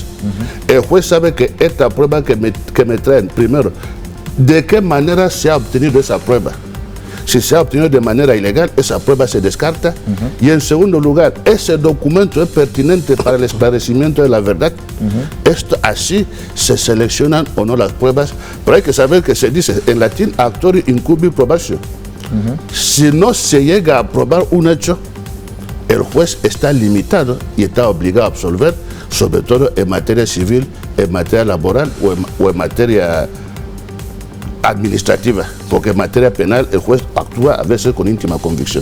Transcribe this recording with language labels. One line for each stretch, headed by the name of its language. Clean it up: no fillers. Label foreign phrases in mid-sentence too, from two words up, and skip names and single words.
Spanish: El juez sabe que esta prueba que me traen, primero, ¿de qué manera se ha obtenido esa prueba? Si se ha obtenido de manera ilegal, esa prueba se descarta. Y en segundo lugar, ese documento es pertinente para el esclarecimiento de la verdad. Esto así se seleccionan o no las pruebas, pero hay que saber que se dice en latín
Latin: actori incubi probatio.
Spanish: Si no se llega a probar un hecho, el juez está limitado y está obligado a absolver, sobre todo en materia civil, en materia laboral o en materia administrativa, porque en materia penal el juez actúa a veces con íntima convicción.